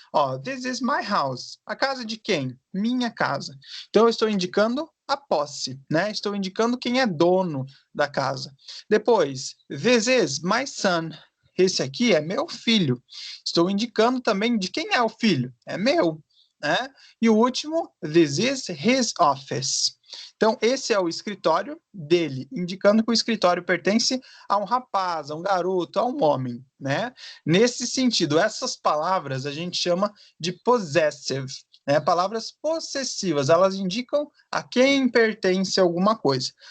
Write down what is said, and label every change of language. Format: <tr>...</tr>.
<pt>Ó,</pt> <en>this is my house.</en> <pt>A casa de quem? Minha casa. Então, eu estou indicando a posse, né? Estou indicando quem é dono da casa. Depois,</pt> <en>this is my son.</en> <pt>Esse aqui é meu filho. Estou indicando também de quem é o filho. É meu, né? E o último,</pt> <en>this is his office.</en> <pt>Então, esse é o escritório dele, indicando que o escritório pertence a um rapaz, a um garoto, a um homem, né? Nesse sentido, essas palavras a gente chama de possessive, né? Palavras possessivas, elas indicam a quem pertence alguma coisa.</pt>